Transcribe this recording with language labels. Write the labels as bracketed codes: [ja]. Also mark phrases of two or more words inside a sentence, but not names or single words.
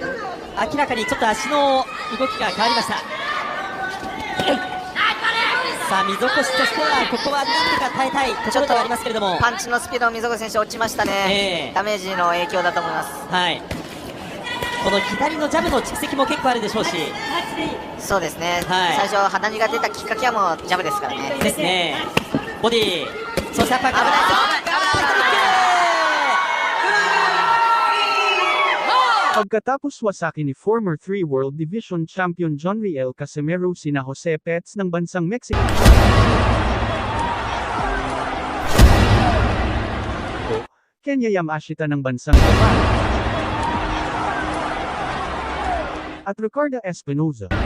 [ja] 明らかにちょっと足の動きが変わりました。さあ溝越としてはここはなんとか耐えたいところではありますけれども、パンチのスピード、溝越選手落ちましたね。ダメージの影響だと思います。はい。この左のジャブの蓄積も結構あるでしょうし。そうですね。はい、最初鼻血が出たきっかけはもうジャブですからね。ですね。ボディ、そしてアッパーカー。 [tl] Pagkatapos wasaki ni [en] former 3 World Division Champion [tl] John Riel Casimero sina Jose Pets ng bansang Mexico Kenya Yamashita ng bansang Japan at Ricardo Espinoza.